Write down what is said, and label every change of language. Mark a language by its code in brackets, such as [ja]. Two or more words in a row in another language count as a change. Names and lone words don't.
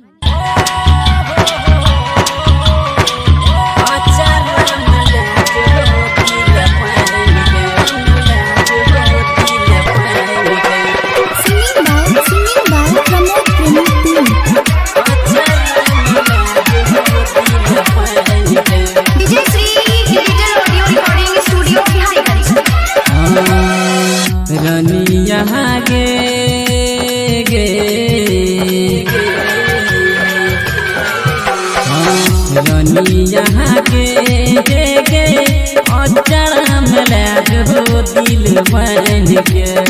[en] Singing by Pramod Premi. DJ Sri Digital Audio Recording Studio Bihariganj. [mai] रानी यहाँ गे गे रानी यहाँ गे गे गे अचरा मिला जो दिल बन के